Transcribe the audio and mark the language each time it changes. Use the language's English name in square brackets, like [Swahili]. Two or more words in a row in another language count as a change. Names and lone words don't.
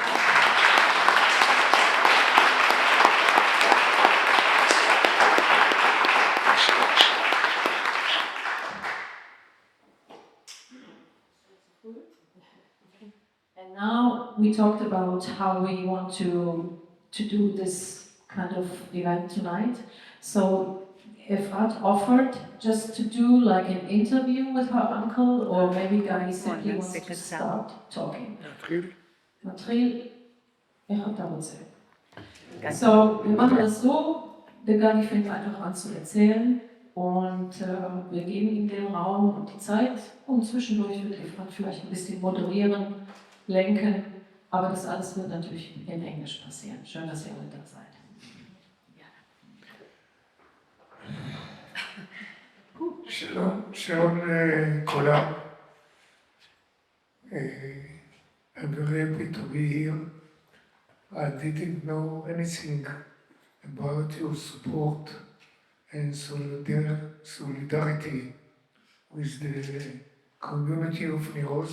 [English] And now we talked about how we want to do this kind of event tonight. So Efrat offered just to do like an interview with her uncle, or maybe Gadi simply wants to start talking. [Hebrew] Natril, Efrat רוצה. [German] So, wir machen das so, der Gadi fängt einfach an zu erzählen und wir geben ihm den Raum und die Zeit und zwischendurch wird Efrat vielleicht ein bisschen moderieren, lenken, aber das alles wird natürlich in Englisch passieren. Schön, dass ihr alle da seid. [Hebrew] שלום לכולם. [English] I'm very happy to be here. I didn't know anything about your support and solidarity with the community of Niros.